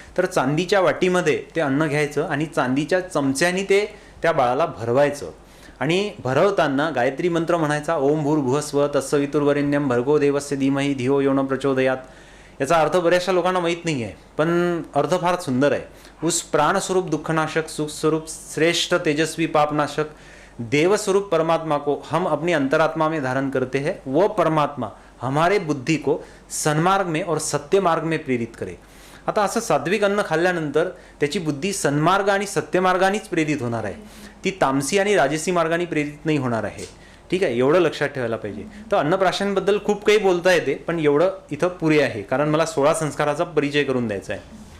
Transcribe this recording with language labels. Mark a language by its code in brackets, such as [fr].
[mr] तर चांदीच्या वाटीमध्ये ते अन्न घ्यायचं आणि चांदीच्या चमच्यानी ते त्या बाळाला भरवायचं. आणि भरवताना गायत्री मंत्र म्हणायचा, [sa] ओम भूर्भुवस्व तत्सवितुर्वरेण्यम भर्गो देवस्य धीमहि धियो यो न प्रचोदयात. [mr] याचा अर्थ बऱ्याचशा लोकांना माहीत नाही आहे, पण अर्थ फार सुंदर आहे. [hi] उस प्राणस्वरूप दुःखनाशक, सुखस्वरूप श्रेष्ठ तेजस्वी पापनाशक, देवस्वरूप परमात्मा को हम अपनी अंतरात्मा में धारण करते हैं. वो परमात्मा हमारे बुद्धि को सन्मार्ग में और सत्य मार्ग में प्रेरित करे. [mr] आता असं सात्विक अन्न खाल्ल्यानंतर त्याची बुद्धी सन्मार्ग आणि सत्यमार्गानेच प्रेरित होणार आहे, ती तामसी आणि राजसी मार्गाने प्रेरित नाही होणार आहे. ठीक आहे, एवढं लक्षात ठेवायला पाहिजे. तर अन्नप्राशनबद्दल खूप काही बोलता येते, पण एवढं इथं पुरे आहे, कारण मला 16 संस्काराचा परिचय करून द्यायचा आहे.